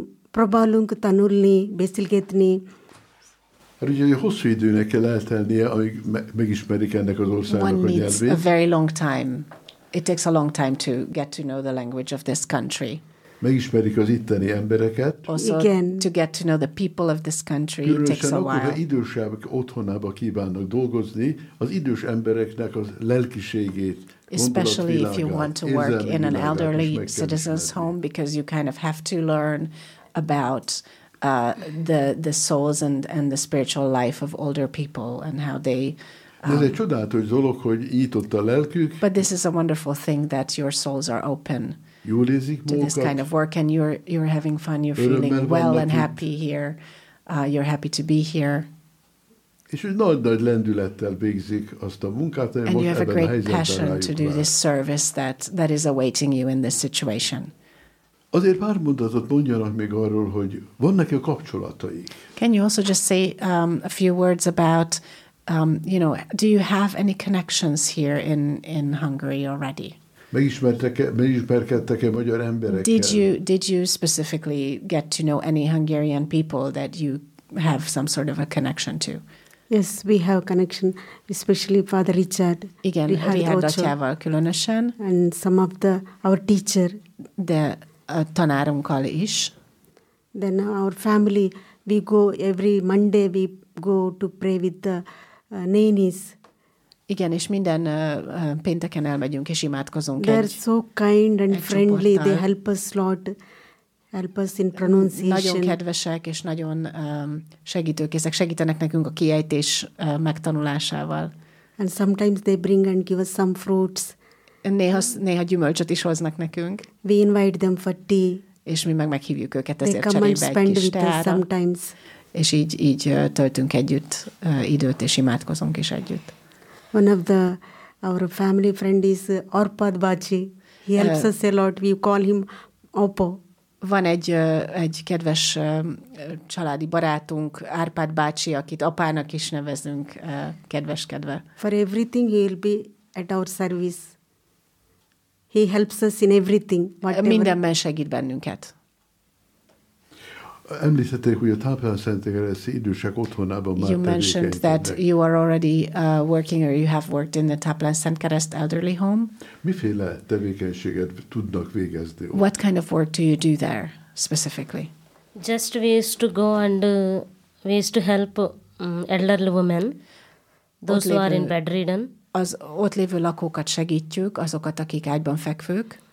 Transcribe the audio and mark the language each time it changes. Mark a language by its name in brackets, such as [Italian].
[Hungarian] Próbálunk tanulni, beszélgetni. Hát ugye hosszú időnek kell eltennie, amíg megismerik ennek az országnak a nyelvét. [English] One needs a very long time. It takes a long time to get to know the language of this country. [Hungarian] Megismerik az itteni embereket. [English] Also, again, to get to know the people of this country, it takes a while. [Hungarian] Különösen akkor, ha idősebbek otthonába kívánnak dolgozni, az idős embereknek az lelkiségét, [English] especially if you want to work in an elderly citizen's home, because you kind of have to learn about the souls and the spiritual life of older people and how they. [Hungarian] Ez egy csodálatos dolog, hogy nyitott a lelkük. [English] But this is a wonderful thing that your souls are open to this kind of work, and you're having fun, you're feeling well and happy here. You're happy to be here. [Hungarian] És hogy nagy-nagy lendülettel végzik azt a munkát, [English] and you have a great passion to do this service that is awaiting you in this situation. [Hungarian] Azért pár mondatot mondjanak még arról, hogy vannak-e kapcsolataik. [English] Can you also just say a few words about, you know, do you have any connections here in Hungary already? [Hungarian] Megismerkedtek-e magyar emberekkel? [English] Did you specifically get to know any Hungarian people that you have some sort of a connection to? Yes, we have connection, especially Father Richard. [Hungarian] Igen, Richard atyával különösen. [English] And some of the our teacher. [Hungarian] De a tanárunkkal is. [English] Then our family, we go every Monday, we go to pray with the nannies. [Hungarian] Igen, és minden pénteken elmegyünk és imádkozunk. [English] They're egy, so kind and friendly. [Hungarian] Csoporttal. [English] They help us a lot. Help us in pronunciation. [Hungarian] Nagyon kedvesek és nagyon segítőkészek. Segítenek nekünk a kiejtés megtanulásával. [English] And sometimes they bring and give us some fruits. [Hungarian] Néha gyümölcsöt is hoznak nekünk. [English] We invite them for tea. [Hungarian] És mi meghívjuk őket ezért cserébe egy kis teára. És így töltünk együtt időt, és imádkozunk is együtt. [English] One of our family friend is Arpad Bachi. He helps us a lot. We call him Oppo. [Hungarian] Van egy kedves családi barátunk, Árpád bácsi, akit apának is nevezünk, kedves-kedve. [English] For everything he'll be at our service. He helps us in everything. Whatever. [Hungarian] Mindenben segít bennünket. Említették, hogy a Táplál Szentéken lesz idősek otthonában már [English] You mentioned that you are already working or you have worked in the Táplál Szentkereszt elderly home. [Hungarian] Miféle tevékenységet tudnak végezni? [English] What kind of work do you do there specifically? Just we used to go and we used to help elderly women, those who are in bedridden. [Hungarian] Az ott lévő lakókat segítjük, azokat, akik ágyban fekvők.